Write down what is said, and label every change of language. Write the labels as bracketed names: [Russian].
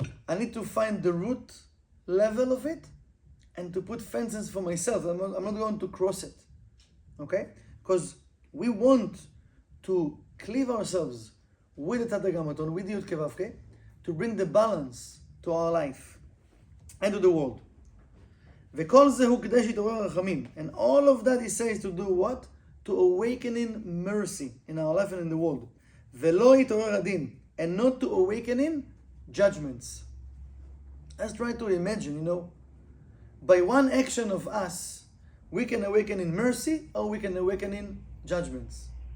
[English] I need to find the root level of it and to put fences for myself. I'm not going to cross it. Okay? Because we want to cleave ourselves with the Tetragrammaton, with the Yud Kei Vav Kei, to bring the balance to our life and to the world. [Hebrew] וכל זה הוא כדי שיתעורר רחמים. [English] And all of that he says to do what? To awakening mercy in our life and in the world. [Hebrew] ולא יתעורר הדין. [English] And not to awakening judgments. Let's try to imagine, by one action of us, we can awaken in mercy or we can awaken in judgments.